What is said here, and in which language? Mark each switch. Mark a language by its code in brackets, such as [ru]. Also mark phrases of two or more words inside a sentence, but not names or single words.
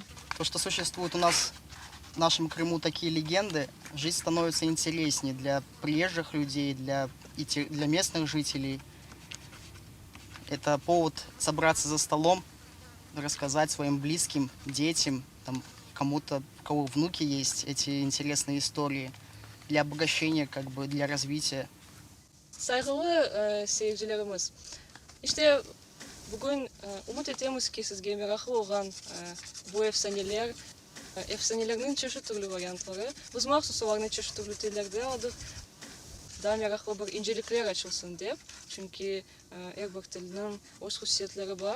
[ru] То, что существует у нас в нашем Крыму такие легенды, жизнь становится интереснее для приезжих людей, для местных жителей. Это повод собраться за столом, рассказать своим близким, детям, там, кому-то, у кого внуки есть, эти интересные истории для обогащения, как бы для развития. [crh] Saygılı seyircilerimiz, işte bugün umut etemiz ki sizge meraklı olan bu efsanelerin çeşit türlü varyantları, biz mahsus olanı çeşit türlü dillerde aldık. Daha meraklı bir incelikler açılsın deyip, çünkü her bir dilinin öz hususiyetleri var.